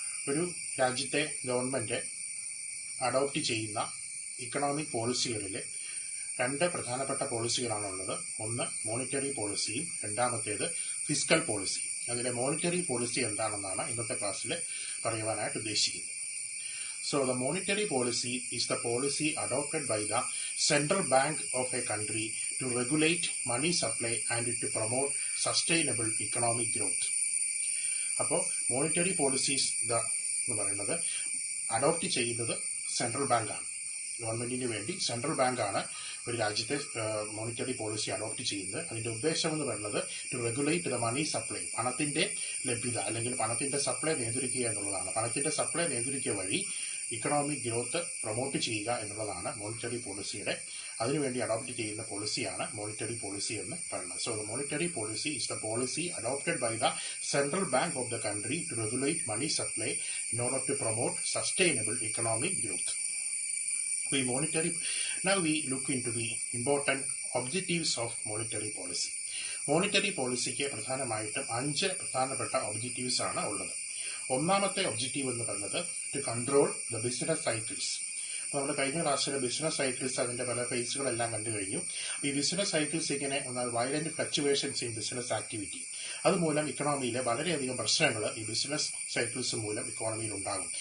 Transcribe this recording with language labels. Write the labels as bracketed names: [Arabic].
[Malayalam] ഒരു രാജ്യത്തെ government adopt ചെയ്യുന്ന ഇക്കണോമിക് പോളിസികളിൽ രണ്ട് പ്രധാനപ്പെട്ട പോളിസികളാണുള്ളത്. ഒന്ന് മോണിറ്ററി പോളിസിയും രണ്ടാമത്തേത് ഫിസ്ക്കൽ പോളിസി. അതിലെ മോണിറ്ററി പോളിസി എന്താണെന്നാണ് ഇന്നത്തെ ക്ലാസ്സിൽ പറയുവാനായിട്ട് ഉദ്ദേശിക്കുന്നത്. [English] So the monetary policy is the policy adopted by the central bank of a country to regulate money supply and to promote sustainable economic growth. [Malayalam] അപ്പോൾ മോണിറ്ററി പോളിസീസ് എന്ന് പറയുന്നത് adopt ചെയ്യുന്നത് central ബാങ്കാണ്. ഗവൺമെൻറ്റിന് വേണ്ടി സെൻട്രൽ ബാങ്കാണ് ഒരു രാജ്യത്തെ മോണിറ്ററി പോളിസി അഡോപ്റ്റ് ചെയ്യുന്നത്. അതിൻ്റെ ഉദ്ദേശം എന്ന് പറയുന്നത് [English] to regulate the money supply, [Malayalam] പണത്തിൻ്റെ ലഭ്യത അല്ലെങ്കിൽ പണത്തിൻ്റെ സപ്ലൈ നിയന്ത്രിക്കുക എന്നുള്ളതാണ്. പണത്തിൻ്റെ സപ്ലൈ നിയന്ത്രിക്കുക വഴി ഇക്കണോമിക് ഗ്രോത്ത് പ്രൊമോട്ട് ചെയ്യുക എന്നുള്ളതാണ് മോണിറ്ററി പോളിസിയുടെ. അതിനുവേണ്ടി അഡോപ്റ്റ് ചെയ്യുന്ന പോളിസിയാണ് മോണിറ്ററി പോളിസി എന്ന് പറയുന്നത്. [English] So the monetary policy is the policy adopted by the central bank of the country to regulate money supply in order to promote sustainable economic growth. Now we look into the important objectives of monetary policy. [Malayalam] Monetary പോളിസിക്ക് പ്രധാനമായിട്ടും 5 പ്രധാനപ്പെട്ട objectives ആണ് ഉള്ളത്. ഒന്നാമത്തെ objective എന്ന് പറയുന്നത് [English] To control the business cycles. [Malayalam] അപ്പോൾ നമ്മൾ കഴിഞ്ഞ ക്ലാസ്സിൽ ബിസിനസ് സൈക്കിൾസ് അതിൻ്റെ പല ഫേസുകളെല്ലാം കണ്ടു കഴിഞ്ഞു. ഈ ബിസിനസ് സൈക്കിൾസ് ഇങ്ങനെ [English] violent fluctuations in business activity, [Malayalam] അതുമൂലം ഇക്കണോമിയിലെ വളരെയധികം പ്രശ്നങ്ങൾ ഈ ബിസിനസ് സൈക്കിൾസ് മൂലം ഇക്കോണമിയിൽ ഉണ്ടാകും.